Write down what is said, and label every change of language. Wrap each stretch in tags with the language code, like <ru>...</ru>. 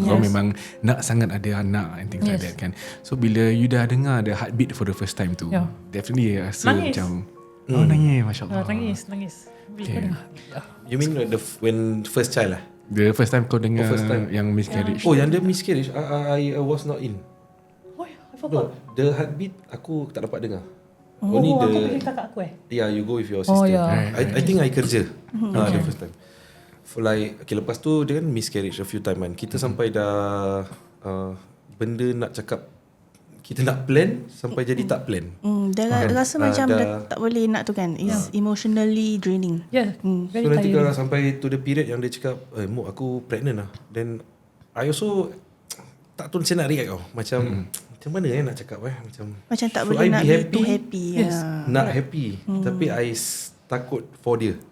<ms>Korang memang nak sangat ada anak</ms> <en>and things like that kan. So bila you dah dengar the heartbeat for the first time tu, definitely rasa</en> <ms>Nangis. macam nangis, Masya Allah. Nangis. Bila kau dengar.</ms> <en>You mean when first child lah? The first time kau dengar first time.</en> <ms>yang miscarriage.</ms> <en>Oh, yang dia miscarriage, I was not in. So</en> <ms>No, the heartbeat aku tak dapat dengar. aku pilih kakak aku</ms> <en>Yeah, you go with your sister. yeah. I think I kerja. The first time. For like, okay,</en> <ms>lepas tu dia kan</ms> <en>miscarriage a few time kan.</en> <ms>Kita sampai dah benda nak cakap kita nak plan sampai jadi tak plan. Dia rasa macam dah tak boleh nak tu kan.</ms> <en>It's emotionally draining. Yeah, very</en> <ms>So nanti</ms> <en>tiring.</en> <ms>kalau sampai to the period yang dia cakap, Mok aku pregnant lah.</ms> <en>Then I also</en> <ms>tak tahu macam nak react tau. Macam mana nak cakap Macam tak</ms> <en>should</en> <ms>boleh</ms> <en>I</en> <ms>nak</ms> <en>be be too happy. Yes.</en> <ms>Nak happy. Tapi I takut for dia.</ms>